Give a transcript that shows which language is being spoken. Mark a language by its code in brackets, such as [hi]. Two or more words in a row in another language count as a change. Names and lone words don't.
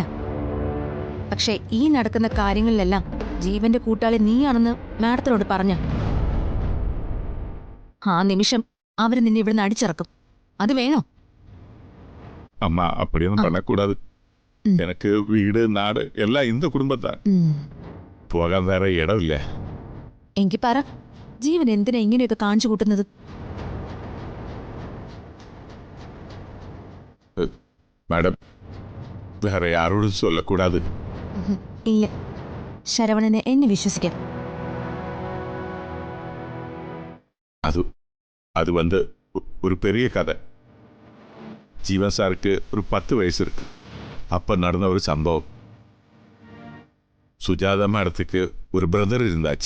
[ml] പക്ഷെ ഈ നടക്കുന്ന കാര്യങ്ങളിലെല്ലാം ജീവന്റെ കൂട്ടാളി നീയാണെന്ന് മാഡത്തിനോട് പറഞ്ഞ ആ നിമിഷം അവര് നിന്നെ ഇവിടുന്ന് അടിച്ചിറക്കും. അത് വേണോ? [ta] அம்மா அப்படியொன்னும் பண்ணக்கூடாதே. [ml] എനിക്ക് വീട് നാട് എല്ലാം [ta] இந்த குடும்பத்தான். [ml] പോകാൻ വേറെ ഇടമില്ല. എങ്കിൽ പറ, ജീവൻ എന്തിനാ ഇങ്ങനെയൊക്കെ കാണിച്ചു കൂട്ടുന്നത്? [ta] மேடம் வேற யாரோடும் சொல்லக்கூடாதே. [ml] ഇല്ല, ശരവണനെ എന്നെ വിശ്വസിക്കാം. [ta] அது வந்து ஒரு பெரிய கதை. ஜீவன் சாருக்கு ஒரு 10 வயசு இருக்கு. அப்ப நடந்த ஒரு சம்பவம். சுஜாதா மேடத்துக்கு ஒரு பிரதர் இருந்தாச்சு.